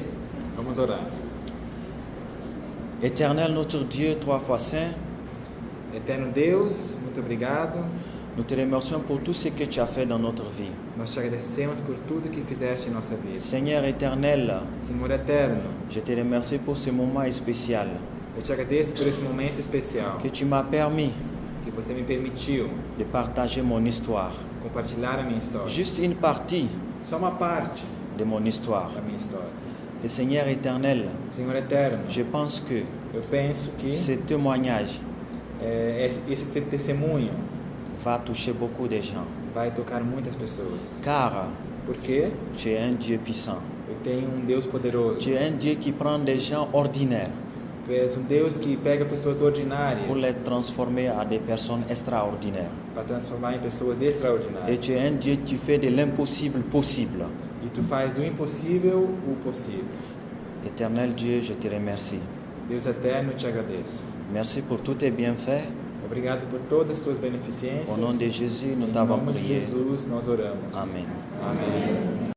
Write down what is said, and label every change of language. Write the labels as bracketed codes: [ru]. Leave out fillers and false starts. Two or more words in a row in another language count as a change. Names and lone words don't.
[pt] Vamos orar. [fr] Éternel notre Dieu, trois fois saint, [pt] Eterno Deus, muito obrigado. [fr] nous te remercions pour tout ce que tu as fait dans notre vie. [pt] Nós te agradecemos por tudo que fizeste em nossa vida. [fr] Seigneur éternel, [pt] Senhor eterno, [fr] je te remercie pour ce moment spécial [pt] eu te agradeço por esse momento especial [fr] que tu m'as permis [pt] que você me permitiu [fr] de partager mon histoire. [pt] compartilhar a minha história. [fr] Juste une partie [pt] Só uma parte [fr] de mon histoire. [pt] da minha história. [fr] Et Seigneur éternel, [pt] Senhor eterno, [fr] je pense que [pt] eu penso que [fr] ce témoignage [pt] esse testemunho [fr] va toucher beaucoup de gens. [pt] vai tocar muitas pessoas. [fr] Car [pt] Porque [fr] tu es un Dieu puissant. [pt] eu tenho um Deus poderoso. [fr] Tu es un Dieu qui prend des gens ordinaires [pt] Tu és um Deus que pega pessoas ordinárias [fr] pour les transformer en des personnes extraordinaires. [pt] para transformar em pessoas [fr] Et [pt] extraordinárias. [fr] tu es un Dieu qui fait de l'impossible possible. [pt] E tu faz do impossível o possível. [fr] Éternel Dieu, je te remercie. [pt] Deus eterno, eu te agradeço. [fr] Merci pour tous tes bienfaits. [pt] Obrigado por todas as tuas beneficências. [fr] Au nom de Jésus, nous [pt] Em [fr] t'avons [pt] nome de [fr] prié. [pt] Jesus, nós oramos. Amém. Amém.